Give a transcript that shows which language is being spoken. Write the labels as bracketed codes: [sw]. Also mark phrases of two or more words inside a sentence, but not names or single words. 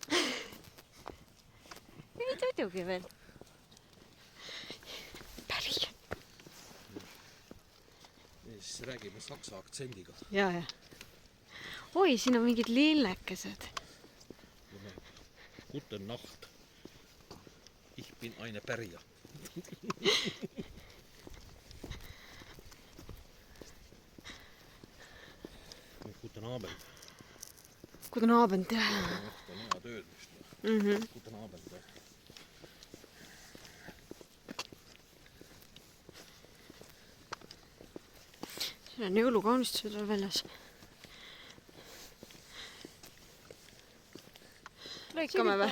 [et] Ei tudugi veel. Pärijad. Ja siis räägime saksa aktsendiga. Ja. Oi, siin on mingid lillekesed. [de] Guten Nacht. Ich bin eine pärija. Guten Abend. Guten Abend, [et] jah. Õhtu on hea tööd vist. [de] Guten Abend. [et] Siin on jõulukaunistused veel väljas. Lõikame või?